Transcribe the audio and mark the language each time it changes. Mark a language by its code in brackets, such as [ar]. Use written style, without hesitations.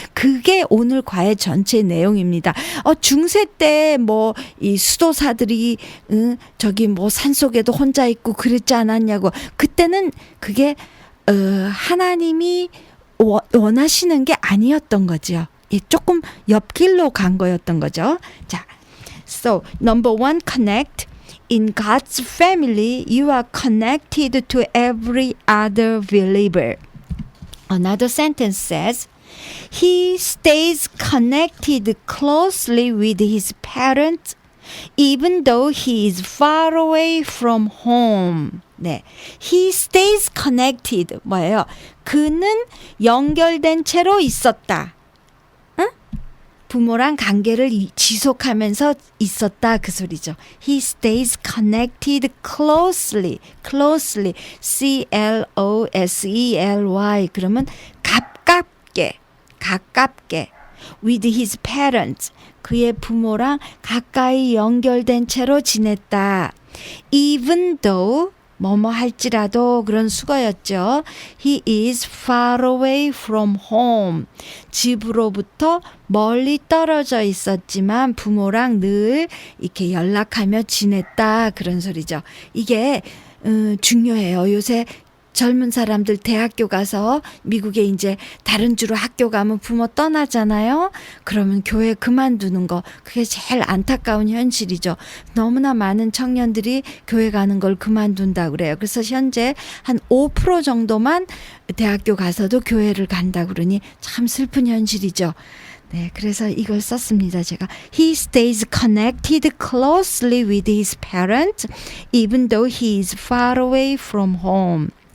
[ko] 그게 오늘 과외 전체 내용입니다. 중세 때 이 수도사들이 산속에도 혼자 있고 그랬지 않았냐고. 그때는 그게 하나님이 원하시는 게 아니었던 거죠. 조금 옆길로 간 거였던 거죠. [en] 자, so number 1, connect. In God's family, you are connected to every other believer. Another sentence says, He stays connected closely with his parents even though he is far away from home. 네, he stays connected. [ko] 뭐예요? 그는 연결된 채로 있었다. 응? 부모랑 관계를 지속하면서 있었다 그 소리죠. [en] He stays connected closely. C-L-O-S-E-L-Y. [ko] 그러면 가깝게 [en] with his parents. [ko] 그의 부모랑 가까이 연결된 채로 지냈다. [en] Even though [ko] 뭐뭐 할지라도 그런 수거였죠. [en] He is far away from home. [ko] 집으로부터 멀리 떨어져 있었지만 부모랑 늘 이렇게 연락하며 지냈다 그런 소리죠. 이게 중요해요. 요새 젊은 사람들 대학교 가서 미국에 이제 다른 주로 학교 가면 부모 떠나잖아요. 그러면 교회 그만두는 거 그게 제일 안타까운 현실이죠. 너무나 많은 청년들이 교회 가는 걸 그만둔다 그래요. 그래서 현재 한 5% 정도만 대학교 가서도 교회를 간다 그러니 참 슬픈 현실이죠. 네, 그래서 이걸 썼습니다. 제가 [en] He stays connected closely with his parents even though he is far away from home.